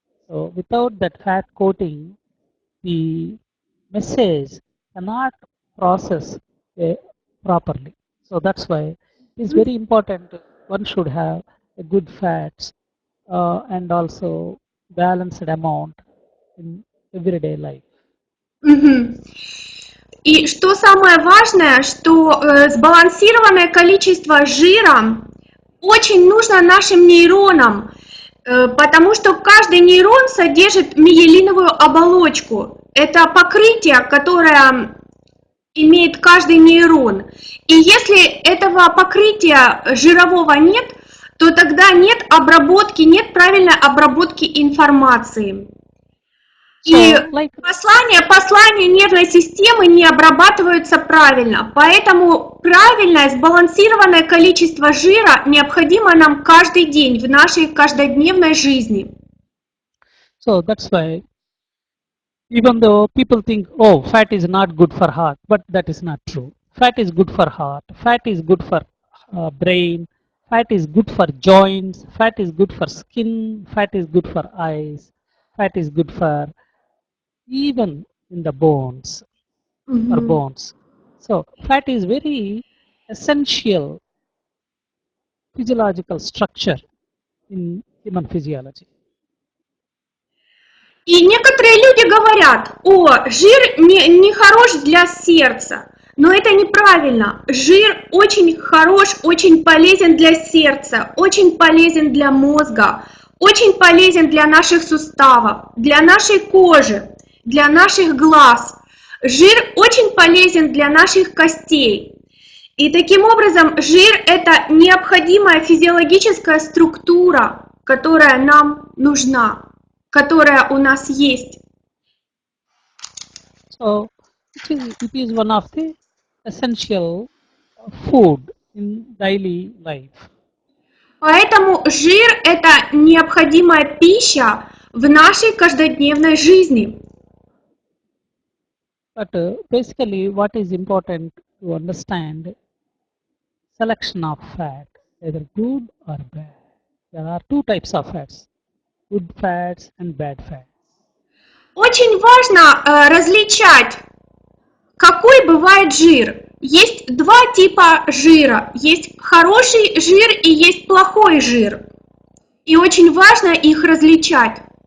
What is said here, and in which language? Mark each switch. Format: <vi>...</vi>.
<en>So without that fat coating, the message cannot process properly. So that's why it is very important. One should have a good fats and also balanced amount in everyday life.</en> <ru>И что самое важное, что сбалансированное количество жира очень нужно нашим нейронам, потому что каждый нейрон содержит миелиновую оболочку. Это покрытие, которое имеет каждый нейрон. И если этого покрытия жирового нет, то тогда нет обработки, нет правильной обработки информации. И послания нервной системы не обрабатываются правильно. Поэтому правильное сбалансированное количество жира необходимо нам каждый день в нашей каждодневной жизни.</ru> <en>So that's why, even though people think, oh, fat is not good for heart, but that is not true. Fat is good for heart, fat is good for brain, fat is good for joints, fat is good for skin, fat is good for eyes, fat is good for even in the bones, for bones. So fat is very essential physiological structure in human physiology.</en> <ru>И некоторые люди говорят, жир не хорош для сердца. Но это неправильно. Жир очень хорош, очень полезен для сердца, очень полезен для мозга, очень полезен для наших суставов, для нашей кожи, для наших глаз. Жир очень полезен для наших костей. И таким образом жир – это необходимая физиологическая структура, которая нам нужна, которая у нас есть.</ru> <en>So it is one of the essential food in daily life.</en> <ru>Поэтому жир – это необходимая пища в нашей каждодневной жизни.</ru> <en>But basically what is important to understand, selection of fat, either good or bad. There are two types of fats, good fats and bad fats.</en> <ru>Очень важно различать, какой бывает жир. Есть два типа жира. Есть хороший жир и есть плохой жир. И очень важно их различать.</ru>